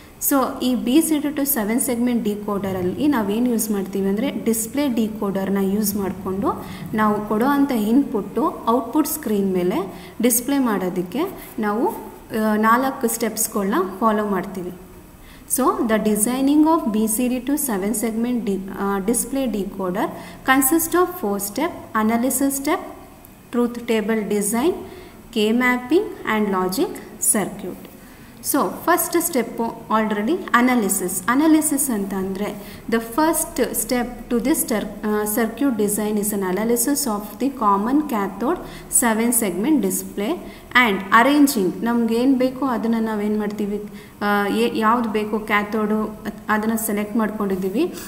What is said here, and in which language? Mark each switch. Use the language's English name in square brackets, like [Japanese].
[Kannada] So ಈ BCD to 7 segment ಡಿಕೋಡರಲ್ಲಿ ನಾವೇನು use ಮಾಡ್ತೀವಿ ಅಂದರೆ ಡಿಸ್ಪ್ಲೇ ಡಿಕೋಡರ್ನ ಯೂಸ್ ಮಾಡಿಕೊಂಡು ನಾವು ಕೊಡೋ ಅಂಥ ಇನ್ಪುಟ್ಟು ಔಟ್ಪುಟ್ ಸ್ಕ್ರೀನ್ ಮೇಲೆ ಡಿಸ್ಪ್ಲೇ ಮಾಡೋದಕ್ಕೆ ನಾವು 4 ಸ್ಟೆಪ್ಸ್ಗಳನ್ನ ಫಾಲೋ ಮಾಡ್ತೀವಿ. [English] So the designing of BCD to 7 segment display decoder consists of 4 steps: analysis step, truth table design, K mapping and logic circuit. [Kannada] So first step already analysis ಅಂತ ಅಂದರೆ [English] the first step to this circuit design is an analysis of the common cathode 7 segment display [Kannada] and arranging ನಮ್ಗೇನು ಬೇಕೋ ಅದನ್ನು ನಾವೇನು ಮಾಡ್ತೀವಿ, ಯಾವುದು ಬೇಕೋ ಕ್ಯಾಥೋಡು ಅದನ್ನು ಸೆಲೆಕ್ಟ್ ಮಾಡ್ಕೊಂಡಿದ್ದೀವಿ.